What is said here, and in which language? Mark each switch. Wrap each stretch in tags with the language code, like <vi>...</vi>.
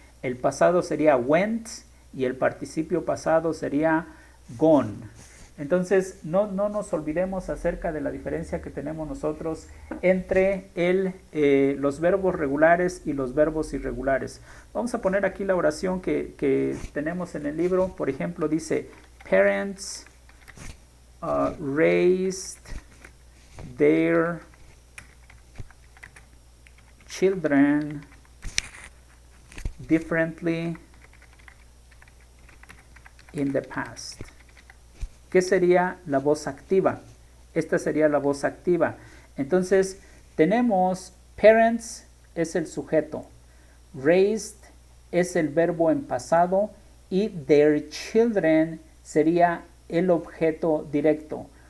<es>El pasado sería went y el participio pasado sería gone. Entonces, no nos olvidemos acerca de la diferencia que tenemos nosotros entre los verbos regulares y los verbos irregulares. Vamos a poner aquí la oración que tenemos en el libro. Por ejemplo, dice,</es> <en>parents raised their children differently in the past.</en> <es>¿Qué sería la voz activa? Esta sería la voz activa. Entonces, tenemos parents es el sujeto, raised es el verbo en pasado y</es> <en>their children</en> <es>sería el objeto directo.</es>